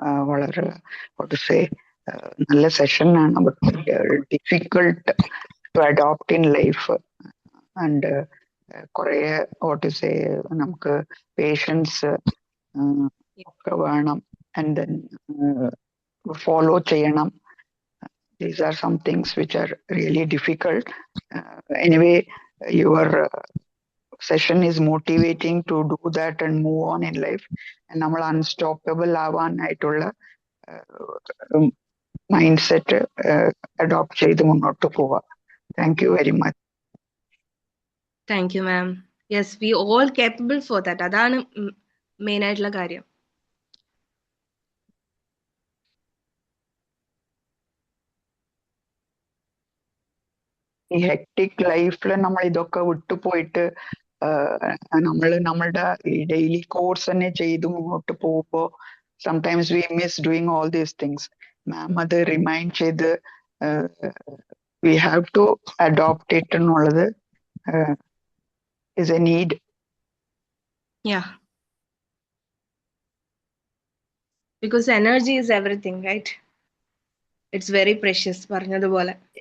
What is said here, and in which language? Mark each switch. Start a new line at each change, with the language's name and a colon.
Malayalam: വളരെ
English: what to say
Malayalam: നല്ല session ആണ്,
English: But difficult to adopt in life.
Malayalam: And കുറെ
English: what to say
Malayalam: നമുക്ക് പേഷ്യൻസ് ഒക്കെ വേണം, ആൻഡ് ദെൻ ഫോളോ ചെയ്യണം.
English: These are some things which are really difficult. Anyway, your session is motivating to do that and move on in life.
Malayalam: And നമ്മൾ unstoppable ആവാനായിട്ടുള്ള mind set adopt ചെയ്ത് മുന്നോട്ട് പോവാം.
English: Thank you very much. Thank you ma'am. Yes, we all capable for that.
Malayalam: അതാണ് main ആയിട്ടുള്ള കാര്യം. ഈ hectic ലൈഫിൽ നമ്മൾ ഇതൊക്കെ വിട്ടുപോയിട്ട് നമ്മൾ നമ്മളുടെ ഈ ഡെയിലി കോഴ്സ് തന്നെ ചെയ്ത് മുന്നോട്ട് പോകുമ്പോൾ
English: Sometimes we miss doing all these things.
Malayalam: മാം അത് റിമൈൻഡ് ചെയ്ത്
English: we have to adopt it
Malayalam: എന്നുള്ളത്
English: is a need. Yeah. Because energy is everything, right? It's very precious,
Malayalam: പറഞ്ഞതുപോലെ.